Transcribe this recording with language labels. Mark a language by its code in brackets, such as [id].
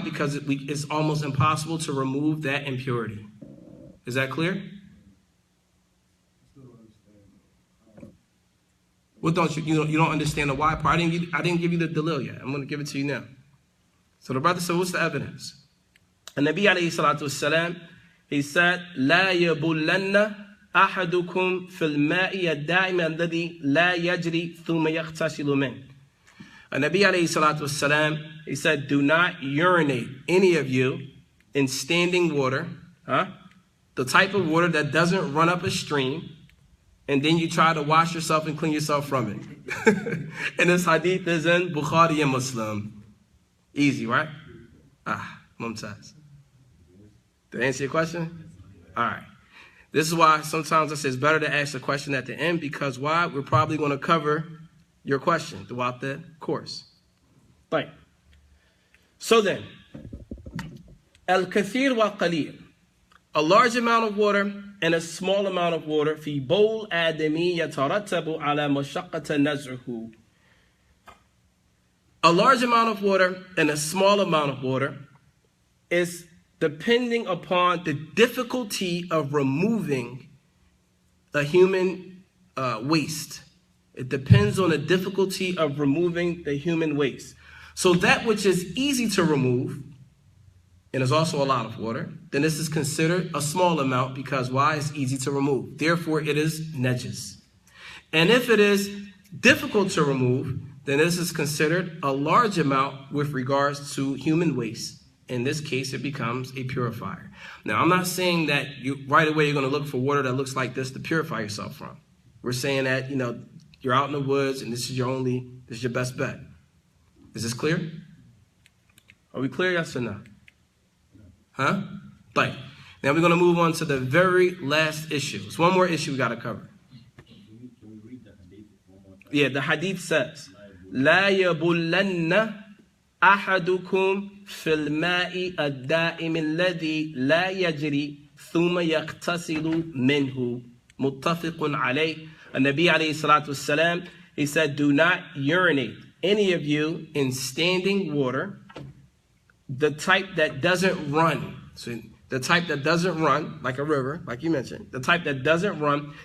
[en] Because it's almost impossible to remove that impurity. Is that clear? What don't you don't understand the why part? I didn't give you the dalil yet. I'm going to give it to you now. So the brother said, what's the evidence? [ar] And Nabi alayhi salatu wasalam, [en] he said, [ar] لا يبولن أحدكم في الماء الدائم الذي لا يجري ثم يغتسل منه. [en] And Nabi alayhi salatu wasalam, he said, do not urinate, any of you, in standing water, the type of water that doesn't run up a stream, and then you try to wash yourself and clean yourself from it. And this hadith is in Bukhari and Muslim. Easy, right? Mumtaz. Did I answer your question? All right. This is why sometimes I say it's better to ask the question at the end, because why? We're probably going to cover your question throughout the course. Right. So then, [ar] al-kathir wa-qalil. [en] A large amount of water and a small amount of water. [ar] في بول آدمي يترتب على مشقة نزعه. [en] A large amount of water and a small amount of water is depending upon the difficulty of removing a human waste. It depends on the difficulty of removing the human waste. So that which is easy to remove, and there's also a lot of water, then this is considered a small amount, because why? It's easy to remove. Therefore, it is najis. And if it is difficult to remove, then this is considered a large amount with regards to human waste. In this case, it becomes a purifier. Now, I'm not saying that right away you're going to look for water that looks like this to purify yourself from. We're saying that, you're out in the woods and this is your best bet. Is this clear? Are we clear, yes or no? Huh? Right. Now we're going to move on to the very last issue. It's one more issue we got to cover. Can we read the hadith one more time? Yeah, the hadith says, [ar] لا يبولن أحدكم في الماء الدائم الذي لا يجري ثم يغتسل منه متفق عليه. النبي عليه الصلاة والسلام, [en] he said, do not urinate, any of you, in standing water, the type that doesn't run. So the type that doesn't run, like a river, like you mentioned, the type that doesn't run.